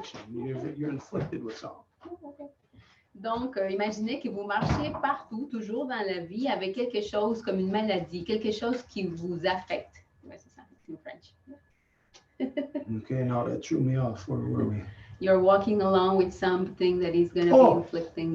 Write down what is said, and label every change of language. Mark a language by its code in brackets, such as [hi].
[en] You're inflicted with something. [fr] Donc, imaginez que vous marchez partout, toujours dans la vie, avec quelque chose comme une maladie, quelque chose qui vous affecte. Ouais, c'est ça, [en] in French. Okay, now that threw me off. Where were we? You're walking along with something that is going to be inflicting.